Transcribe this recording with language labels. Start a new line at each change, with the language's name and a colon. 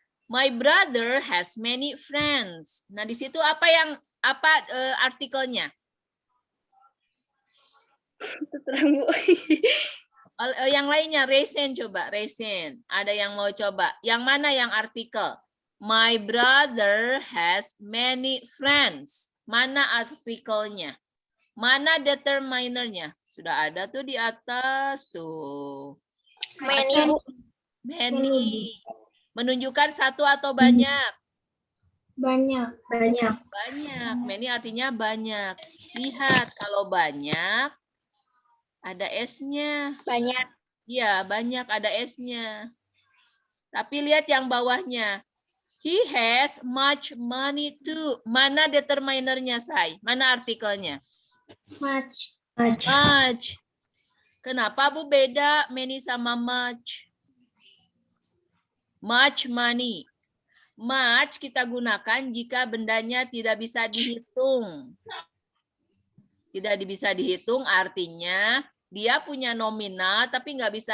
English: My brother has many friends.
Indonesian: Nah, di situ apa artikelnya? Terang, Bu. Yang lainnya, Resen coba, Resen. Ada yang mau coba? Yang mana yang artikel?
English: My brother has many friends.
Indonesian: Mana artikelnya? Mana determinernya? Sudah ada tuh di atas tuh.
English: Many, Bu.
Indonesian: Many. Menunjukkan satu atau banyak? Banyak. Banyak. Banyak. Many artinya banyak. Lihat, kalau banyak, ada S-nya. Banyak. Iya, banyak ada S-nya. Tapi lihat yang bawahnya.
English: He has much money too.
Indonesian: Mana determinernya, Say? Mana artikelnya?
English: Much. Much.
Indonesian: Kenapa, Bu, beda many sama much?
English: Much money.
Indonesian: Much kita gunakan jika bendanya tidak bisa dihitung. Tidak bisa dihitung artinya dia punya nominal tapi nggak bisa